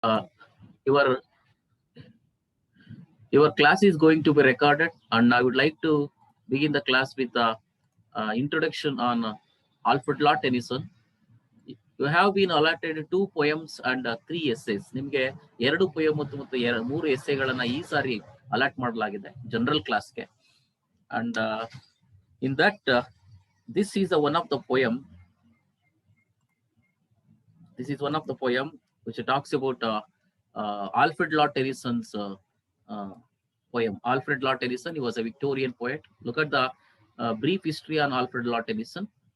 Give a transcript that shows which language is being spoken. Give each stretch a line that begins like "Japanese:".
English: Uh, your your class is going to be recorded, and I would like to begin the class with the introduction on Alfred Lord Tennyson. You have been allotted 2 poems and 3 essays.
Kannada: ನಿಮಗೆ 2 poem ಮತ್ತು 3 ಎಸ್ಸೆಗಳನ್ನ ಈ ಸಾರಿ allot ಮಾಡಲಾಗಿದೆ general ಕ್ಲಾಸ್ಗೆ.
English: And in that, this is one of the poem. This is one of the poem which talks about Alfred Lord Tennyson's poem. Alfred Lord Tennyson, he was a Victorian poet. Look at the brief history on Alfred Lord Tennyson.